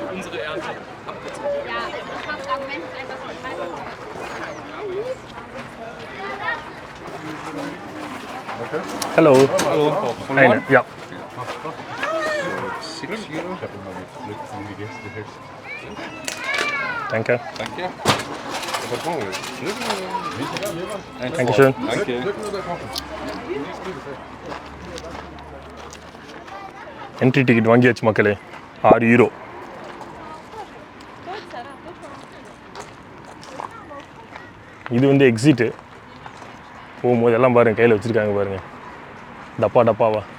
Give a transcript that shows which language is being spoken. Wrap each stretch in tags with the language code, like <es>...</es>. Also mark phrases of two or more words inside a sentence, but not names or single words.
<de>Hallo. Hallo. Eine, ja. Danke. Danke. Dankeschön. Danke.</de> <en>entry ticket</en> <ta>வாங்கியாச்சு மக்களே, €6. இது எக்ஸிட்டு. போகும்போது எல்லாம் பாருங்கள் கையில் வச்சுருக்காங்க பாருங்கள், டப்பாவா.</ta>